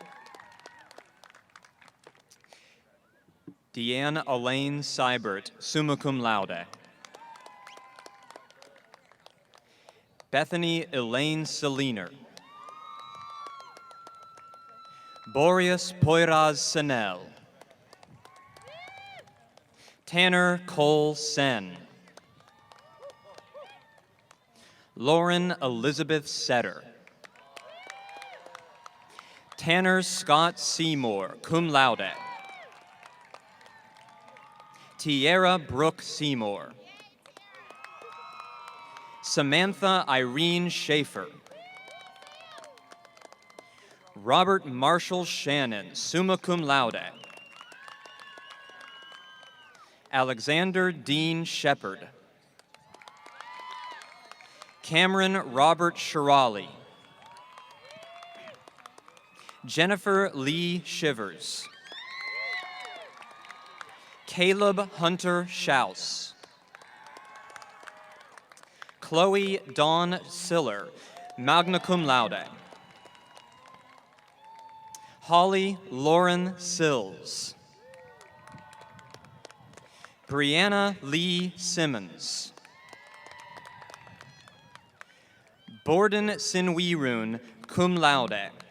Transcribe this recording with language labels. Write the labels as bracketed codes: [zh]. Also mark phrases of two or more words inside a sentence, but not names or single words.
[en] Deanne Elaine Seibert, [la] summa cum laude. [en] Bethany Elaine Seliner. Boreas Poiraz Senel. Tanner Cole Sen. Lauren Elizabeth Setter. Tanner Scott Seymour, [la] cum laude. [en] Tierra Brooke Seymour. Samantha Irene Schaefer. Robert Marshall Shannon, [la] summa cum laude. [en] Alexander Dean Shepard. Cameron Robert Shirali. Jennifer Lee Shivers. Caleb Hunter Schaus. Chloe Dawn Siller, [la] magna cum laude. [en] Holly Lauren Sills. Brianna Lee Simmons. Borden Sinwirun, [la] cum laude.